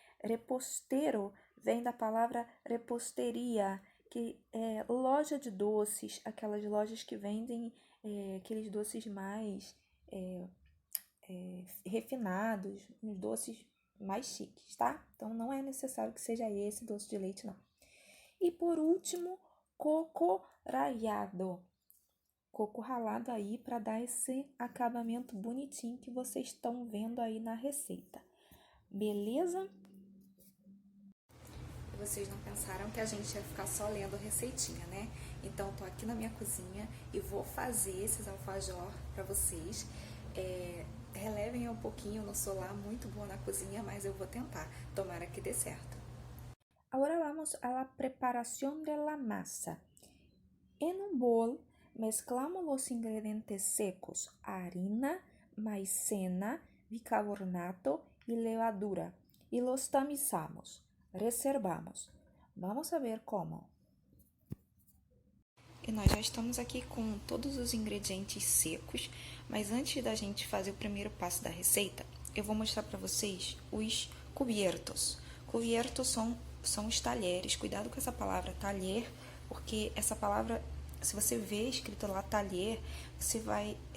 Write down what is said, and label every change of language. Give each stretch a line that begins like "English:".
Portuguese: Reposteiro vem da palavra reposteria, que é loja de doces, aquelas lojas que vendem aqueles doces mais refinados, uns doces mais chiques, tá? Então, não é necessário que seja esse doce de leite, não. E, por último, coco ralado. Coco ralado aí para dar esse acabamento bonitinho que vocês estão vendo aí na receita. Beleza? Vocês não pensaram que a gente ia ficar só lendo receitinha, né? Então, tô aqui na minha cozinha e vou fazer esses alfajor para vocês. Relevem um pouquinho, eu não sou lá muito boa na cozinha, mas eu vou tentar. Tomara que dê certo.
Spanish: Agora vamos a la preparación de la masa. En un bol, mezclamos los ingredientes secos, harina, maicena, bicarbonato y levadura, y los tamizamos. Reservamos. Vamos a ver como.
Portuguese: E nós já estamos aqui com todos os ingredientes secos, mas antes da gente fazer o primeiro passo da receita, eu vou mostrar para vocês os cubiertos. Cubiertos são os talheres. Cuidado com essa palavra talher, porque essa palavra, se você vê escrito lá talher, você vai...